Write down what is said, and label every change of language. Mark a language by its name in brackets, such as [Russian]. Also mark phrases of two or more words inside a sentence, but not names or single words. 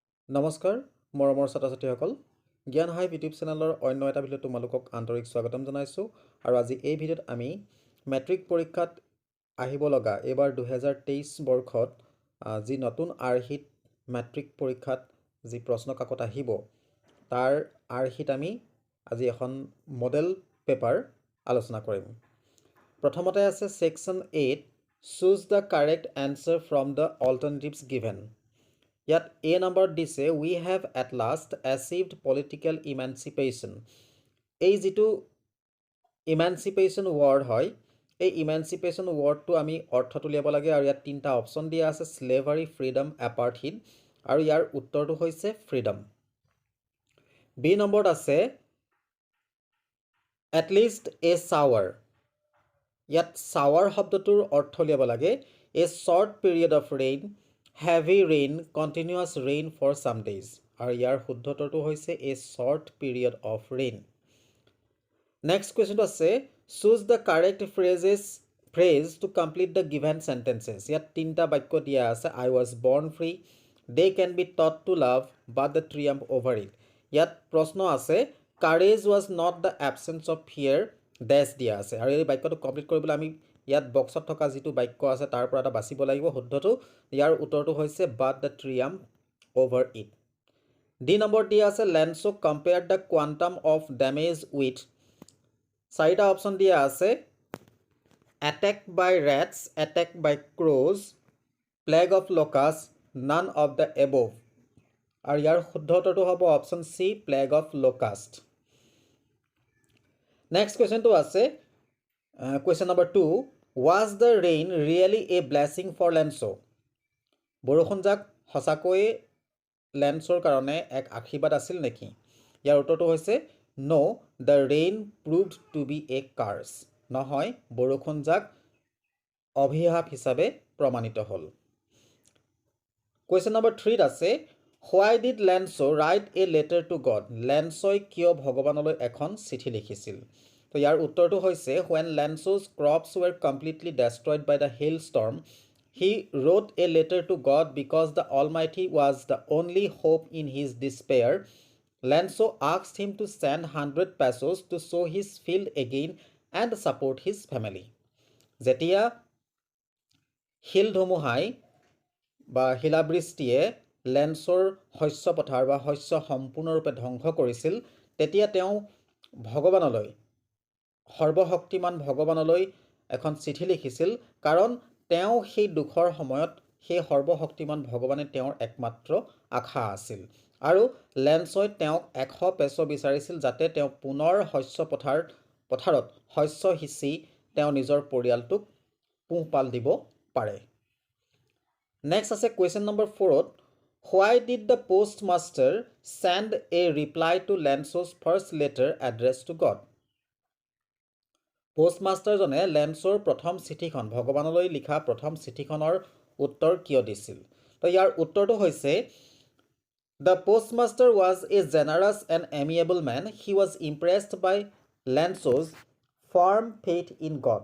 [Assamese] নমস্কাৰ মৰমৰ ছাত্ৰ-ছাত্ৰীসকল জ্ঞান হাইভ ইউটিউব চেনেলৰ অন্য এটা ভিডিঅ'ত তোমালোকক আন্তৰিক স্বাগতম জনাইছোঁ আৰু আজি এই ভিডিঅ'ত আমি মেট্ৰিক পৰীক্ষাত আহিব লগা এবাৰ 2023 বৰ্ষত যি নতুন আৰ্হিত মেট্ৰিক পৰীক্ষাত যি প্ৰশ্ন কাকত আহিব তাৰ আৰ্হিত আমি আজি এখন মডেল পেপাৰ আলোচনা কৰিম। প্ৰথমতে আছে [English] section 8 choose the correct answer from the alternatives given. [Assamese] ইয়াত A নম্বৰ দিছে [English] we have at last achieved political emancipation। [Assamese] এই যেটো [English] emancipation word [Assamese] হয় এই [English] emancipation word [Assamese] টো আমি অৰ্থটো লিয়াব লাগে আৰু ইয়াত তিনটা অপচন দিয়া আছে [English] slavery, freedom, apartheid [Assamese] আৰু ইয়াৰ উত্তৰটো হৈছে freedom। B নম্বৰত আছে [English] at least a shower। [Assamese] ইয়াত shower শব্দটোৰ অৰ্থ লিয়াব লাগে [English] a short period of rain, heavy rain, continuous rain for some days [Assamese] আৰু ইয়াৰ শুদ্ধটোটো হৈছে [English] a short period of rain। Next question আছে choose the correct phrase to complete the given sentences। [Assamese] ইয়াত তিনটা বাক্য দিয়া আছে [English] I was born free, they can be taught to love but the triumph over it। [Assamese] ইয়াত প্ৰশ্ন আছে [English] courage was not the absence of fear dash [Assamese] দিয়া আছে আৰু এই বাক্যটো কমপ্লিট কৰিবলৈ আমি ইয়াত বক্সত থকা যেটো বাক্য আছে তাৰ পৰা এটা বাছিব লাগিব শুদ্ধটো ইয়াৰ উত্তৰটো হৈছে [English] but the triumph over it। D [Assamese] নম্বৰ দিয়া আছে [English] Lenso compared the quantum of damage with। [Assamese] চাৰিটা অপচন দিয়া আছে [English] attack by rats, attack by crows, plague of locusts, none of the above [Assamese] আৰু ইয়াৰ শুদ্ধটোটো হ'ব অপচন [English] C plague of locust। Next question to আছে question number 2 was the rain really a blessing for Lenso। [Assamese] বৰষুণ জাক হসাকৈ লেন্সৰ কাৰণে এক আশীৰ্বাদ আছিল নেকি ইয়াৰ উত্তৰটো হৈছে [English] no the rain proved to be a curse। [Assamese] নহয় বৰষুণ জাক অভিশাপ হিচাপে প্ৰমাণিত হ'ল। [English] question number 3 আছে why did Lenso write a letter to God। [Assamese] লেন্সই কিয় ভগৱানলৈ এখন চিঠি লিখিছিল তো ইয়াৰ উত্তৰটো হৈছে [English] when Lenso's crops were completely destroyed by the hailstorm he wrote a letter to God because the Almighty was the only hope in his despair। Lenso asked him to send 100 pesos to sow his field again and support his family। [Assamese] যেতিয়া শিল ধুমুহাই বা শিলাবৃষ্টিয়ে লেন্সৰ শস্য পথাৰ বা শস্য সম্পূৰ্ণৰূপে ধ্বংস কৰিছিল তেতিয়া তেওঁ ভগৱানলৈ সৰ্বশক্তিমান ভগৱানলৈ এখন চিঠি লিখিছিল কাৰণ তেওঁ সেই দুখৰ সময়ত সেই সৰ্বশক্তিমান ভগৱানে তেওঁৰ একমাত্ৰ আশা আছিল আৰু লেন্সই তেওঁক 100 পেছো বিচাৰিছিল যাতে তেওঁ পুনৰ শস্য পথাৰত শস্য হিচি তেওঁ নিজৰ পৰিয়ালটোক পোহপাল দিব পাৰে। [English] নেক্সট আছে question number 4 why did the postmaster send a reply to Lenso's first letter addressed to God। [Assamese] পোষ্টমাষ্টাৰজনে লেন্সৰ প্ৰথম চিঠিখন ভগৱানলৈ লিখা প্ৰথম চিঠিখনৰ উত্তৰ কিয় দিছিল তো ইয়াৰ উত্তৰটো হৈছে [English] The postmaster was a generous and amiable man. He was impressed by Lenso's firm faith in God.